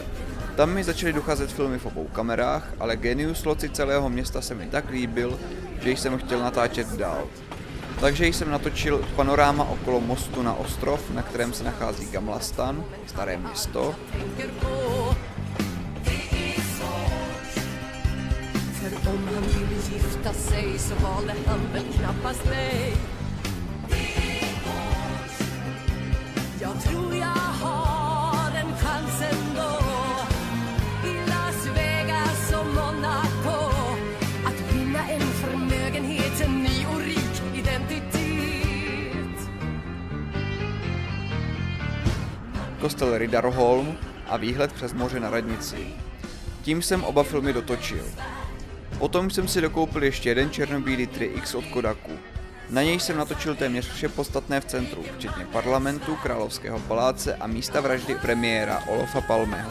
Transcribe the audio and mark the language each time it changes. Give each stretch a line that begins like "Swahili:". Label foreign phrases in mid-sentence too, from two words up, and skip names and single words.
Czech: Tam mi začaly docházet filmy v obou kamerách, ale genius loci celého města se mi tak líbil, že jsem chtěl natáčet dál. Takže jsem natočil panoráma okolo mostu na ostrov, na kterém se nachází Gamla stan, staré město.
Swedish: Jag tror jag har en chans ändå I Las Vegas och Monaco att vinna en förmögenhet, en ny och rik identitet.
Czech: Kostel Riddarholm a výhled přes moře na radnici. Tím jsem oba filmy dotočil. Potom jsem si dokoupil ještě jeden černobílý 3X od Kodaku. Na něj jsem natočil téměř vše podstatné v centru, včetně parlamentu, královského paláce a místa vraždy premiéra Olofa Palmeho.